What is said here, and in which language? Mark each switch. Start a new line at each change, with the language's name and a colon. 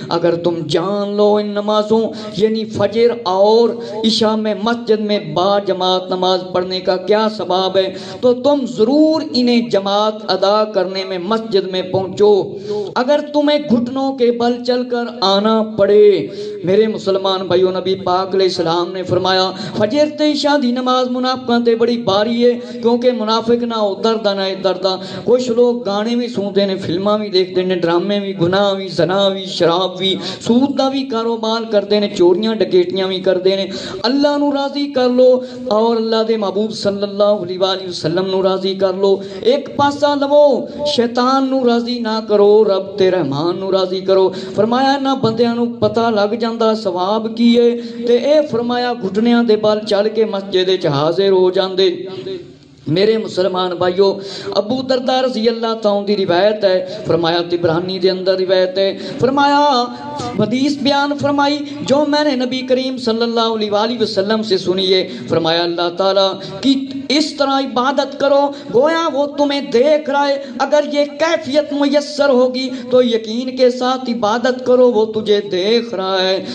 Urdu: اگر تم جان لو ان نمازوں یعنی فجر اور عشاء میں مسجد میں با جماعت نماز پڑھنے کا کیا ثواب ہے تو تم ضرور انہیں جماعت ادا کرنے میں مسجد میں پہنچو اگر تمہیں گھٹنوں کے بل چل کر آنا پڑے. میرے مسلمان بھائیو نبی پاک علیہ السلام نے فرمایا
Punjabi: فجر تے عشاء دی نماز منافقاں تے بڑی باری ہے کیونکہ منافق نہ ادھر دا نہ ادھر دا.
Urdu: کچھ لوگ گانے بھی سنتے ہیں فلماں بھی دیکھتے ہیں ڈرامے بھی گناہ بھی زنا بھی شراب بھی سود دا بھی کاروبار کرتے ہیں چوریاں ڈکیٹیاں بھی کرتے ہیں.
Punjabi: اللہ نو راضی کر لو اور اللہ دے محبوب صلی اللہ علیہ وآلہ وسلم نو راضی کر لو. ایک پاسا لو شیطان نو راضی نہ کرو رب تے رحمان نو راضی کرو. فرمایا نہ بندیاں نو پتہ لگ جاندا ثواب کی ہے تے اے فرمایا گھٹنیاں دے بال چل کے مسجد وچ حاضر ہو جاندے. میرے مسلمان بھائیو ابو درداء رضی اللہ تعالیٰ دی روایت ہے. فرمایا طبرانی دے اندر روایت ہے.
Urdu: فرمایا حدیث بیان فرمائی جو میں نے نبی کریم صلی اللہ علیہ وآلہ وسلم سے سنی ہے. فرمایا اللہ تعالیٰ کی اس طرح عبادت کرو گویا وہ تمہیں دیکھ رہا ہے. اگر یہ کیفیت میسر ہوگی تو یقین کے ساتھ عبادت کرو وہ تجھے دیکھ رہا ہے.